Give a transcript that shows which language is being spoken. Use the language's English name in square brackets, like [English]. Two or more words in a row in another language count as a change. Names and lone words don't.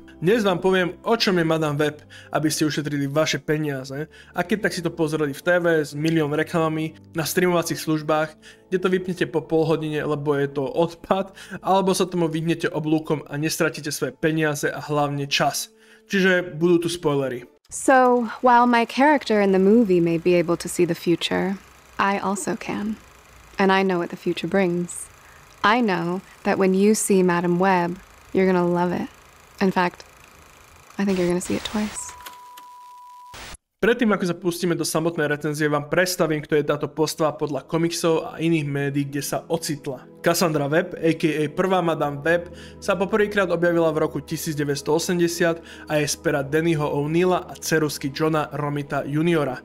[Slovak] Dnes vám poviem, o čom je Madame Web, aby ste ušetrili vaše peniaze, a keď tak si to pozreli v TV s milión reklamami na streamovacích službách, kde to vypnete po pol hodine, lebo je to odpad, alebo sa tomu vyhnete oblúkom a nestratíte svoje peniaze a hlavne čas. Čiže budú tu spoilery. [English] So, while my character in the movie may be able to see the future, I also can. And I know what the future brings. I know that when you see Madame Web, you're gonna love it. In fact, I think you're gonna see it twice. [Slovak] Predtým, ako sa pustíme do samotnej recenzie, vám predstavím, kto je táto postava podľa komiksov a iných médií, kde sa ocitla. [English] Cassandra Webb, a.k.a. [Slovak] prvá Madame Web, sa poprvýkrát objavila v roku 1980 a je z pera Dannyho O'Neilla a ceruzky Johna Romita Jr.